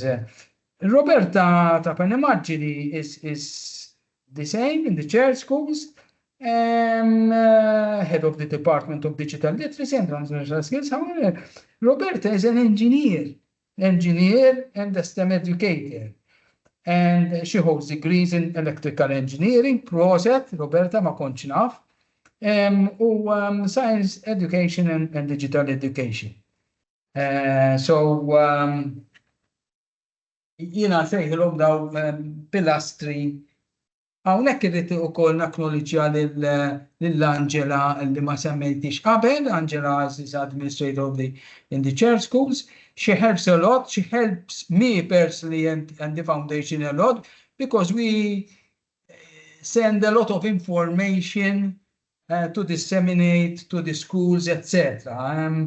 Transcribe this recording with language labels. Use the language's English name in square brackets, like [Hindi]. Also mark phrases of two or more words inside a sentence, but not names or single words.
[English] Roberta Tapanemaggini is the same in the chair schools, head of the Department of Digital Literacy and Transversal Skills. However, Roberta is an engineer and a STEM educator. And she holds degrees in electrical engineering, [Maltese] proset, Roberta ma kontx naf, u [English] science education and digital education. [Maltese] Jina sejħilhom daw pilastri. Hawnhekk irrid ukoll nakknowledġja lill-Angela li ma semmejtix qabel. [English] Angela is administrator in the chair schools. She helps a lot. She helps me personally and the foundation a lot because we send a lot of information to disseminate to the schools, etc.